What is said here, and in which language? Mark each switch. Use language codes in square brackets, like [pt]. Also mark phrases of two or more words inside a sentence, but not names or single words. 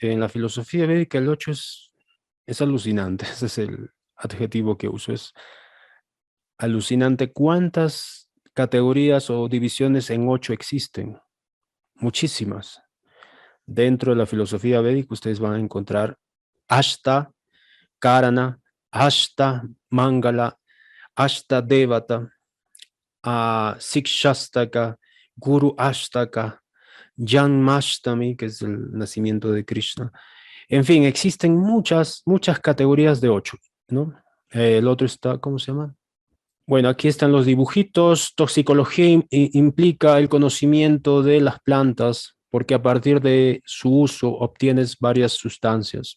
[es] En la filosofía védica el 8 es alucinante. Ese es el adjetivo que uso. Es alucinante cuántas categorías o divisiones en 8 existen. Muchísimas. Dentro de la filosofía védica ustedes van a encontrar Ashta, Karana, Ashta, Mangala, Ashta Devata, Sikshastaka, Guru Ashtaka, Janmashtami, que es el nacimiento de Krishna. En fin, existen muchas categorías de 8, ¿no? El otro está, ¿cómo se llama? Bueno, aquí están los dibujitos. Toxicología implica el conocimiento de las plantas, porque a partir de su uso obtienes varias sustancias.